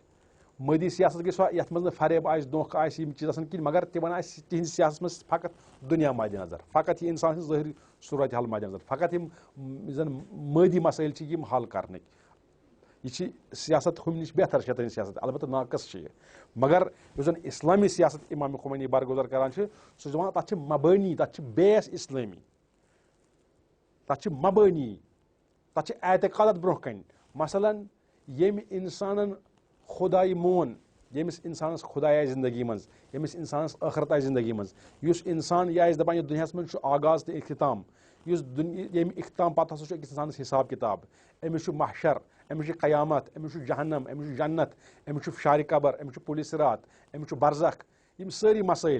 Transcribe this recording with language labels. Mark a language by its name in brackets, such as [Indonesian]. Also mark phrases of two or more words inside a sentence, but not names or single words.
[Kashmiri] مٲدی سیاست گٔے سۄ یتھ منٛز نہٕ فریب آسہِ، دھوکہٕ آسہِ، یِم چیٖز آسن کِہینۍ، مگر تِمن آسہِ تِہنٛدِ سیاستس منٛز فقط دُنیا مدِ نظر، فقط یہِ انسان سٕنٛز ظٲہری صوٗرت حال مدِ نظر، فقط یِم زن مٲدی مسٲیل چھِ یِم حل کرنٕکۍ. یہ چھِ سیاست ہُمہِ نِش بہتر شیطٲنی سیاست، البتہ ناقص چھِ یہِ. مگر یُس زن اسلامی سیاست امام خمینی برگزار کران چھِ سُہ چھُ دپان تتھ چھِ مبٲنی، تتھ چھِ بیس اسلٲمی، تتھ چھِ مبٲنی، تتھ چھِ اعتقادات برونٛہہ کنہِ. مثلاً ییٚمہِ انسانن خۄدایہِ مون، ییٚمِس انسانس خۄداے آسہِ زندگی منٛز، ییٚمِس انسانس ٲخرت آسہِ زندگی منٛز، یُس انسان یہِ آسہِ دپان یتھ دُنیاہس منٛز چھُ آغاز تہٕ اختتام، ییٚمہِ اختتام پتہٕ ہسا چھُ أکِس انسانس حساب کِتاب، أمِس چھُ محشر، أمِس چھُ قیامت، أمِس چھُ جہنم، أمِس چھُ جنت، أمِس چھُ شارِ قبر، أمِس چھُ پُلہِ صراط، أمِس چھُ برزخ، یِم سٲری مسٲیل.